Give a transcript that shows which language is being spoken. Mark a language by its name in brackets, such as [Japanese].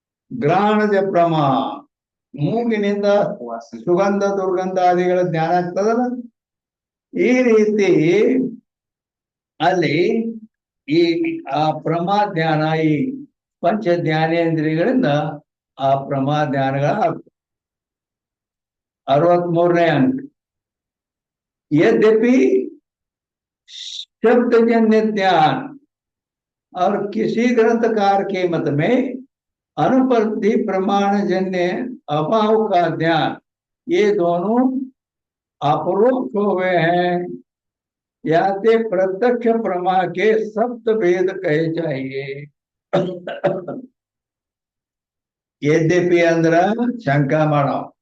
[Kannada] ಗ್ರಹಣದ ಪ್ರಮಾಣ, ಮೂಗಿನಿಂದ ಸುಗಂಧ ದುರ್ಗಂಧಾದಿಗಳ ಜ್ಞಾನ ಆಗ್ತದಲ್ಲ. ಈ ರೀತಿ ಅಲ್ಲಿ ಈ ಆ ಪ್ರಮಾ ಜ್ಞಾನ, ಈ ಪಂಚ ಜ್ಞಾನೇಂದ್ರಿಯಗಳಿಂದ ಆ ಪ್ರಮಾ ಜ್ಞಾನಗಳ 63ನೇ ಅಂಕ. [Hindi] यद्यपि शब्दजन्य ज्ञान और किसी ग्रंथकार के मत में अनुपलब्धि प्रमाण जन्य अभाव का ज्ञान, ये दोनों अपरोक्ष हुए हैं, या ते प्रत्यक्ष प्रमा के सप्त भेद कहे चाहिए. [Kannada] यद्यपि अंದ್ರ ಶಂಕಾ ಮಾಡೋ.